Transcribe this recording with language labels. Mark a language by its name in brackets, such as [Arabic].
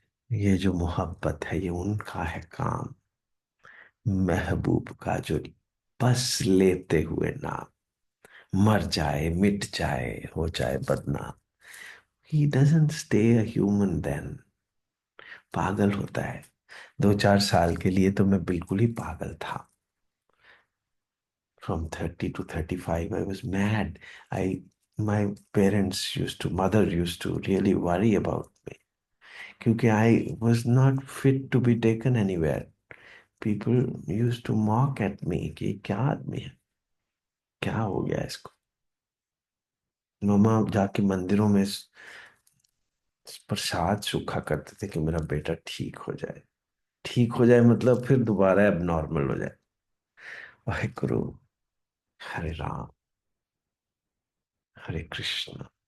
[Hindi] ये जो मोहब्बत है, ये उनका है काम। महबूब का जो बस लेते हुए नाम, मर जाए मिट जाए हो जाए बदनाम। [English] He doesn't stay a human then. [Hindi] पागल होता है। 2-4 साल के लिए तो मैं बिल्कुल ही पागल था। [English] From 30 to 35, I was mad. My parents mother used to really worry about me. क्योंकि I was not fit to be taken anywhere. People used to mock at me [Hindi] कि क्या आदमी है, क्या हो गया इसको। मम्मा जाके मंदिरों में प्रसाद सूखा करते थे कि मेरा बेटा ठीक हो जाए। ठीक हो जाए मतलब फिर दोबारा अब नॉर्मल हो जाए। वाहेगुरु। हरे राम। हरे कृष्ण।